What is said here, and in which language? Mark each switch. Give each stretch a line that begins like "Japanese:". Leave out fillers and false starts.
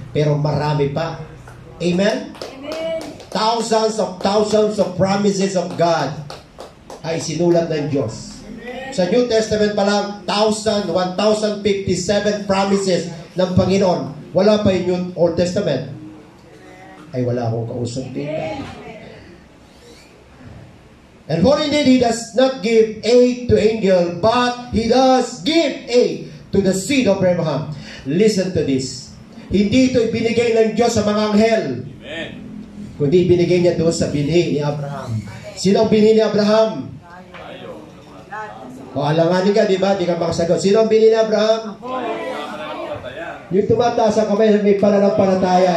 Filipino: Pero marami pa. Amen?
English: Thousands of promises of God
Filipino: ay sinulat ng Diyos. Sa New Testament pa lang, 1,057 promises ng Panginoon. Wala pa yung Old Testament. Ay wala akong kausap dito.
English: And for indeed, He does not give aid to angel, but He does give aid to the seed of Abraham. Listen to this.
Filipino: Hindi ito ibinigay ng Diyos sa mga anghel. Amen. Kundi ibinigay niya doon sa binhi ni Abraham. Sino ang binhi ni Abraham? Alanganin ka, di ba? Di ka makasagot. Sino ang binhi ni Abraham? Yung tumataas ang kamay, may pananampalataya.